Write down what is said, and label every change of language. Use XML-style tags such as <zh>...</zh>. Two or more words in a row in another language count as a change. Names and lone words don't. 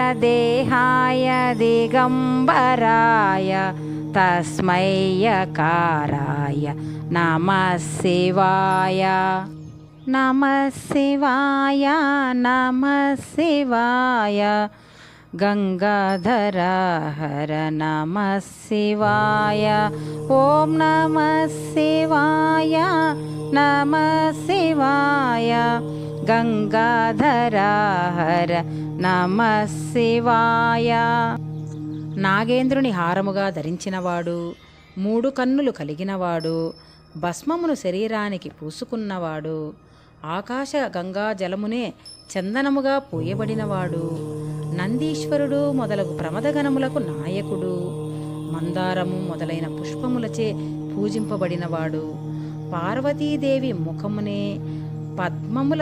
<sa>देहाय दिगंबराय तस्मै यकाराय नमः शिवाय नमः शिवाय नमः शिवाय गंगाधरा हर नमः शिवाय ओम नमः शिवाय नमः शिवाय गंगाधरा हर नमः शिवाय</sa> <te>నాగేంద్రుని హారముగా ధరించినవాడు, మూడు కన్నులు కలిగినవాడు, భస్మమును శరీరానికి పూసుకున్నవాడు, ఆకాశ గంగా జలమునే చందనముగా పూయబడినవాడు, నందీశ్వరుడు మొదలగు ప్రమదగణములకు నాయకుడు, మందారము మొదలైన పుష్పములచే పూజింపబడినవాడు, పార్వతీదేవి ముఖమునే పద్మముల</te>